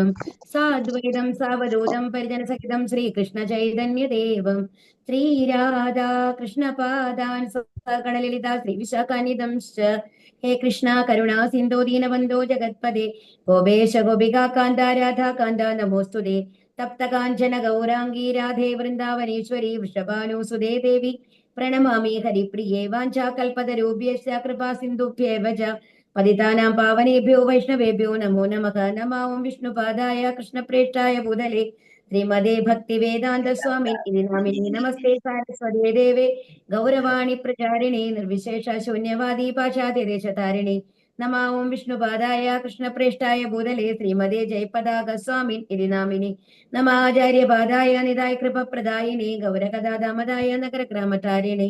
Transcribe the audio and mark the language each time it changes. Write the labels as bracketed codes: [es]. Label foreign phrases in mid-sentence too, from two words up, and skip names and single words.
[sa] സാദ്വൈതം സാവധൂതം പരിജനസഹിതം ശ്രീകൃഷ്ണ ചൈതന്യദേവം ശ്രീരാധാ കൃഷ്ണപാദാൻ സഗണലളിതാ ശ്രീവിശാഖാന്വിതം ഹേ കൃഷ്ണ കരുണാ സിന്ധോ ദീനബന്ധോ ജഗത്പദേ ഗോപേശ ഗോപികാ കാന്ത രാധാ കാന്ത നമോസ്തുതേ തപ്ത കാഞ്ചന ഗൗരാംഗീ രാധേ വൃന്ദാവനേശ്വരി വൃഷഭാനുസുതേ ദേവി പ്രണമാമി ഹരിപ്രിയേ വാഞ്ചാകൽപതരൂപ്യശ്ച കൃപാ സിന്ധുഭ്യേവ ച പതിതാനാം പാവനേഭ്യോ വൈഷ്ണവേഭ്യോ നമോ നമഃ. നമാം വിഷ്ണുപാദായ കൃഷ്ണപ്രേഷ്ഠായ ഭൂതലേ ശ്രീമതേ ഭക്തി വേദാന്ത സ്വാമി ഇതി നാമിനി നമസ്തേ സാരസ്വതേ ദേവേ ഗൗരവാണി പ്രചാരിണേ നിർവിശേഷ ശൂന്യവാദി പാശ്ചാത്യദേശതാരിണേ. നമാം വിഷ്ണുപാദായ കൃഷ്ണപ്രേഷ്ഠായ ഭൂതലേ ശ്രീമതേ ജയപതാക സ്വാമി ഇതി നാമിനി നമാചാര്യപാദായ നിതായ കൃപപ്രദായിനേ ഗൗരകഥാദാമദായ നഗരഗ്രാമതാരിണേ.